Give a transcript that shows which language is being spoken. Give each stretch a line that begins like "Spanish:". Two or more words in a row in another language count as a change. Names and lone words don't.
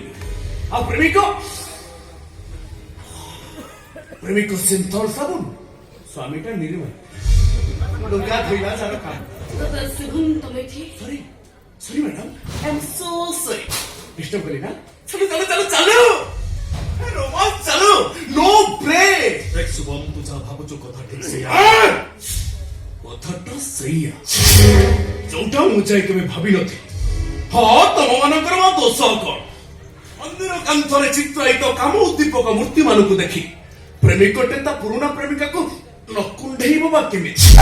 Odia: ଆଉ ପ୍ରେମିକ ସିନ୍ଥଲ ସାବୁନ, ସ୍ୱାମୀଟା ନିର୍ମଳ ଲୁଗା ଧୋଇଲା ଯାର କାମ।
English: Sorry madam, I am so sorry.
Odia: ଡିଷ୍ଟର୍ବ କଲି ନା? ଚାଲୁ ଚାଲୁ ଚାଲୁ ଚାଲୁ ରୋମାନ୍ସ ଚାଲୁ,
English: No break.
Odia: ଦେଖ ଶୁଭମ ତୁ ଯା भाବୁଛୁ କଥା ଠିକ ସେ କଥାଟା ସେଇଆ ଯୋଉଟା ମୁଁ ଯାଇ କେବେ ଭାବିନଥିଲି। ହଁ ତମ ମାନଙ୍କର ବା ଦୋଷ କଣ? ମନ୍ଦିର କାନ୍ଥରେ ଚିତ୍ରାୟିତ କାମ ଉଦ୍ଦୀପକ ମୂର୍ତ୍ତି ମାନଙ୍କୁ ଦେଖି ପ୍ରେମିକଟେ ତା ପୁରୁଣା ପ୍ରେମିକାକୁ ନ କୁଣ୍ଢେଇବ ବା କେମିତି?